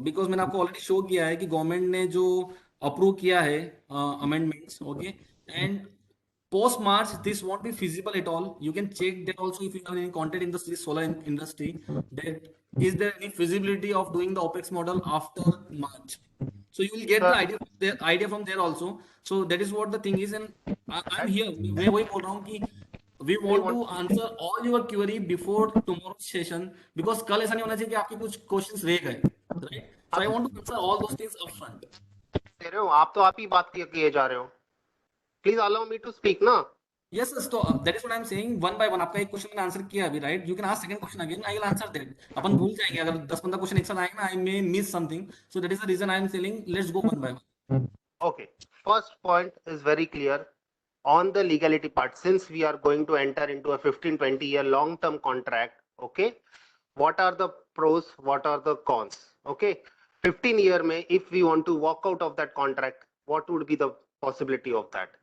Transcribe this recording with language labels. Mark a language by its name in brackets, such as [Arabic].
[English] Because [Hindi] मैंने आपको already show किया है [English] कि government ने जो approve किया है amendments, okay, and post March, this won't be feasible at all. You can check that also if you have any content in the solar industry. That is there any feasibility of doing the OPEX model after March? So you will get the idea from there also. So that is what the thing is, and I'm here. [Hindi] मैं वही बोल रहा हूँ कि [English] we want to answer all your query before tomorrow's session because [Hindi] कल ऐसा नहीं होना चाहिए कि आपके कुछ questions रह गए, right? [English] So I want to answer all those things upfront. [Hindi] कह रहे हो आप तो आप ही बात किए जा रहे हो. [English] Please allow me to speak ना. Yes, sir. So that is what I'm saying. One by one, [Hindi] आपका एक क्वेश्चन मैंने आंसर किया अभी, right? [English] You can ask second question again. I will answer that. [Hindi] अपन भूल जाएंगे अगर 10-15 क्वेश्चन एक साथ आएंगे ना. [English] I may miss something. So that is the reason I am telling. Let's go one by one. Okay. First point is very clear on the legality part. Since we are going to enter into a 15-20 year long-term contract, okay, what are the pros, what are the cons? Okay, 15 year may, if we want to walk out of that contract, what would be the possibility of that?